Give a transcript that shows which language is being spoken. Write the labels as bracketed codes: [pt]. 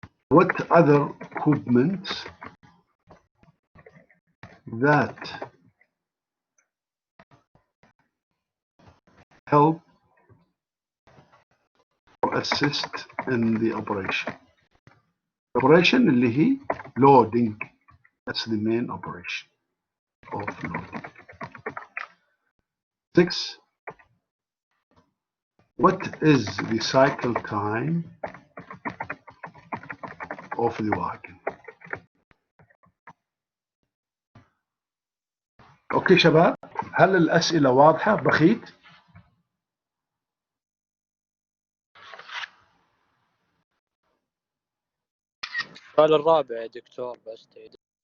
[en] What other equipment that help or assist in the operation? Operation [ar] اللي هي [en] loading. That's the main operation of loading. 6. What is the cycle time of the wagon? [ar] اوكي شباب، هل الأسئلة واضحة؟ بخيت؟ السؤال الرابع يا دكتور بس تعيد.